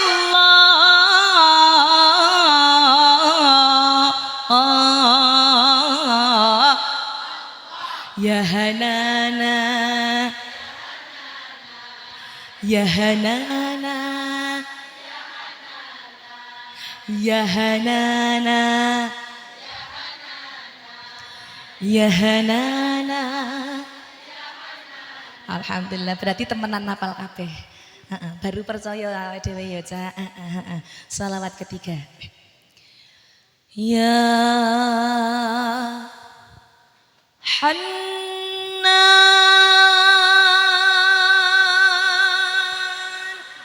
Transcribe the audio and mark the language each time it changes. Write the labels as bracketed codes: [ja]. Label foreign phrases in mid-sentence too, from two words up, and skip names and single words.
[ar] الله يا هنانا يا هنانا يا هنانا يا هنانا. [jv] Alhamdulillah, berarti temenan hafal kabeh. Baru percaya awake dhewe ya, Cak. Shalawat ketiga. [ar] Ya Hannan.